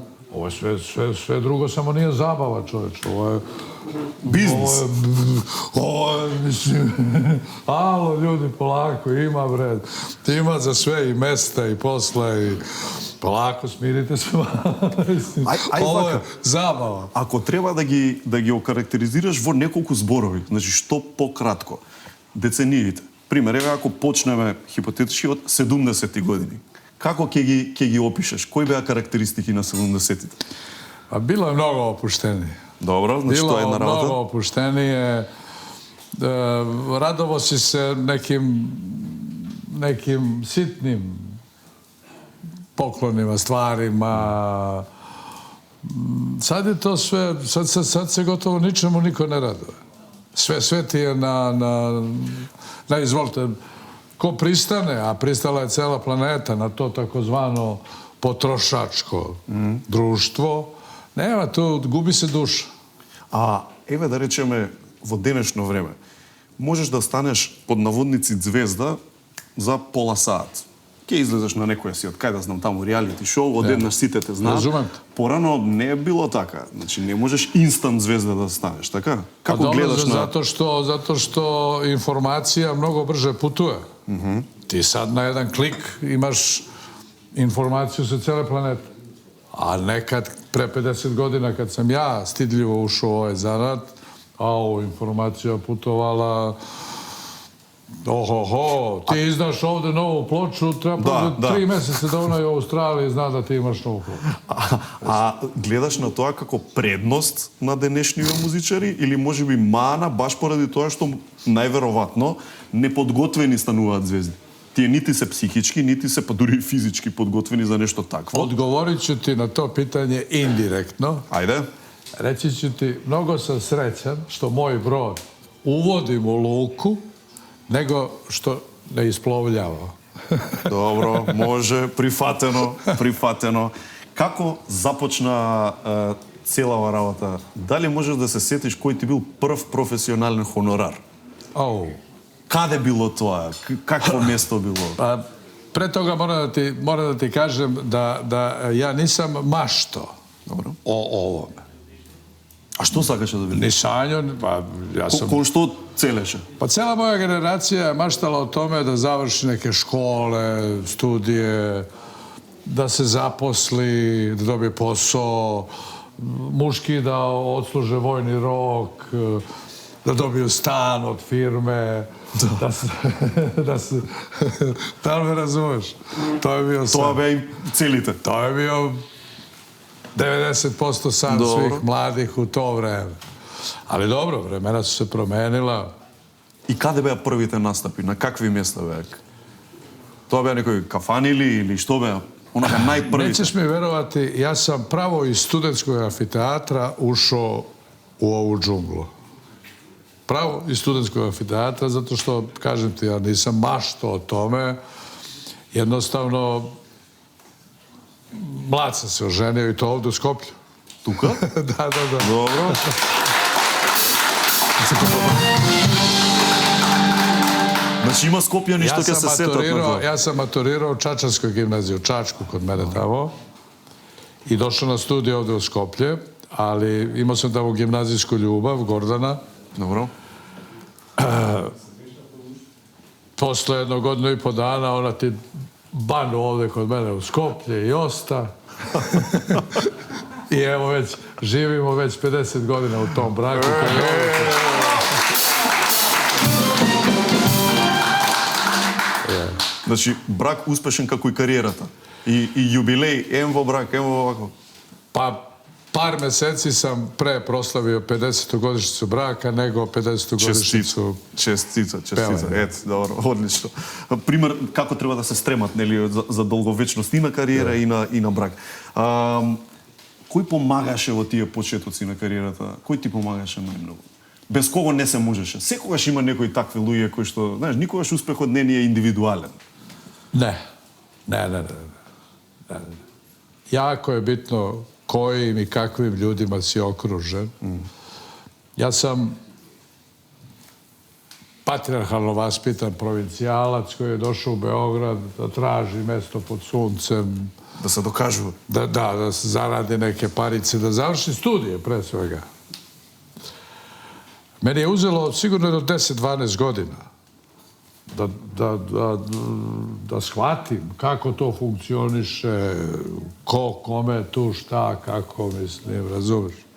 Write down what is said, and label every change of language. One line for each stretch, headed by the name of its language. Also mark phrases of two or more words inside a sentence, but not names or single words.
Serbian: Ovo je sve drugo, samo nije zabava, čoveč. Ovo je Biznis. Ovo je, mislim, alo, ljudi, polako, ima vred. Ima za sve i mesta i posla i polako, smirite se. Ovo je zabava.
Macedonian: Ако треба да ги окарактеризираш во неколку зборови, значи што пократко, децениите. Пример, еве ако почнеме хипотетички од 70-ти години. Како ќе ги опишеш? Кои беа карактеристики на 70-тите?
Serbian: A bilo je mnogo opuštenije. Dobro, znači to je jedna Bilo
Macedonian: работа.
Serbian: mnogo opuštenije. Radovo si se nekim sitnim poklonima, stvarima. Sad je to sve, sad se gotovo ničemu niko ne raduje. Sve ti je na izvolite, ko pristane, a pristala je cela planeta na to takozvano potrošačko društvo, nema tu, gubi se duša.
Macedonian: А еве да речеме во денешно време, можеш да станеш под наводници звезда за пола сат. Ке излезеш на некоја си, од кај да знам таму реалити шоу, одеднаш сите те знаат. Разумем. Порано не е било така. Значи не можеш инстант звезда да станеш, така? Како гледаш на...
Serbian: Zato što informacija mnogo brže putuje. Ti sad na jedan klik imaš informaciju sa cele planete. A nekad, pre 50 godina, kad sam ja stidljivo ušao u ovaj zanat, informacija putovala... ti izdaš ovde novu ploču, treba 3 meseca da onaj u Australiji zna da ti imaš novu ploču.
Macedonian: А гледаш на тоа како предност на денешниве музичари или можеби мана баш поради тоа што најверојатно неподготвени стануваат звезди? Тие нити се психички, нити се па дури физички подготвени за нешто такво.
Serbian: Odgovorit ću ti na to pitanje indirektno.
Macedonian: Ајде.
Serbian: Reći ću ti, mnogo sam srećan što moj brod uvodim u luku nego što ne isplovljava.
Macedonian: Добро, може, прифатено. Како започна целава работа? Дали можеш да се сетиш кој ти бил прв професионален хонорар? Каде било тоа? Какво место било?
Serbian: Pre toga moram da ti kažem da ja nisam mašto o ovome.
Macedonian: А што сакаше да биде?
Serbian: Ni sanjo, pa ja sam...
Macedonian: Кон што целеше?
Serbian: Pa cela moja generacija je maštala o tome da završi neke škole, studije, da se zaposli, da dobije posao, muški da odsluže vojni rok, da dobiju stan od firme, da li me razumeš? To je bio san.
Macedonian: Тоа беа и целите.
Serbian: To je bio 90% san svih mladih u to vreme. Ali dobro, vremena su se promenila.
Macedonian: И каде беа првите настапи? На какви места беа? Тоа беа некои кафани или што беа? Онака најпрвите.
Serbian: Nećeš mi verovati, ja sam pravo iz studentskog amfiteatra ušao u ovu džunglu. Pravo iz studentskog amfiteatra, zato što, kažem ti, ja nisam maštao o tome. Jednostavno, mlad sam se oženio i to ovdje u Skoplju.
Macedonian: Тука?
Serbian: Da.
Macedonian: Добро. Значи има Скопјани што ќе се сетат на тоа.
Serbian: Ja sam maturirao u Čačanskoj gimnaziji, u Čačku, kod mene tamo. I došao na studij ovdje u Skoplje, ali imao sam tamo gimnazijsku ljubav, Gordana. Dobro. Posle jedno godinu i po dana ona ti banu ovdje kod mene u Skoplje i osta. I evo živimo već 50 godina u tom braku.
Macedonian: Значи, брак успешен како и кариерата. И јубилеј, ем во брак, ем во вако.
Serbian: Pa par meseci sam pre proslavio 50. godišnjicu braka nego 50. godišnjicu.
Macedonian: Честица. Певање. Ето, добро, одлично. Пример како треба да се стремат, нели, за долговечност и на кариера и на брак. Кој помагаше во тие почетоци на кариерата? Кој ти помагаше најмногу? Без кого не се можеше. Секогаш има некои такви луѓе кои што, знаеш, никогаш успехот не е индивидуален.
Serbian: Ne. Jako je bitno kojim i kakvim ljudima si okružen. Ja sam patrijarhalno vaspitan provincijalac koji je došao u Beograd da traži mesto pod suncem,
Macedonian: Да се докажува.
Serbian: da se zaradi neke parice, da završi studije pre svega. Meni je uzelo sigurno do 10-12 godina da shvatim kako to funkcioniše, ko, kome, tu, šta, kako, mislim, razumiješ.